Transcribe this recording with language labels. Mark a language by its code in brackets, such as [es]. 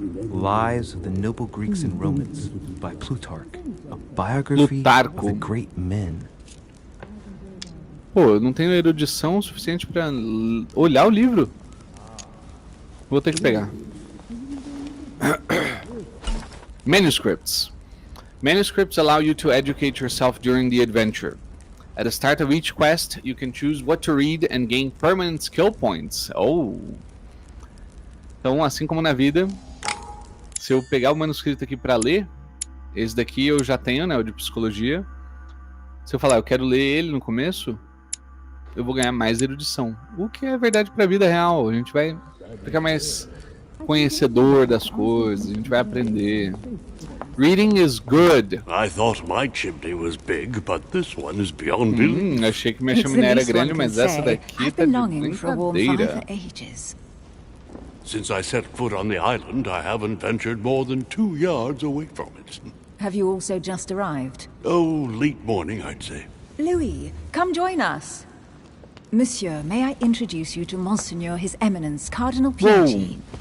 [en] Lives of the Noble Greeks and Romans by Plutarch, a biography of the great men. [pt] Pô, eu não tenho erudição suficiente pra olhar o livro. Vou ter que pegar. [en] Manuscripts. Manuscripts allow you to educate yourself during the adventure. At the start of each quest, you can choose what to read and gain permanent skill points. Oh! [pt] Então, assim como na vida, se eu pegar o manuscrito aqui pra ler, esse daqui eu já tenho, né, o de psicologia. Se eu falar, eu quero ler ele no começo, eu vou ganhar mais erudição. O que é verdade pra vida real. A gente vai ficar mais conhecedor das coisas, a gente vai aprender. [en] Reading is good. I thought my chimney was big, but this one is beyond belief. [pt] Achei que minha chaminé era grande, mas essa daqui tá de brincadeira. [en] Since I set foot on the island, I haven't ventured more than 2 yards away from it. Have you also just arrived? Oh, late morning, I'd say. Louis, come join us. Monsieur, may I introduce you to Monseigneur His Eminence, Cardinal Piaggi.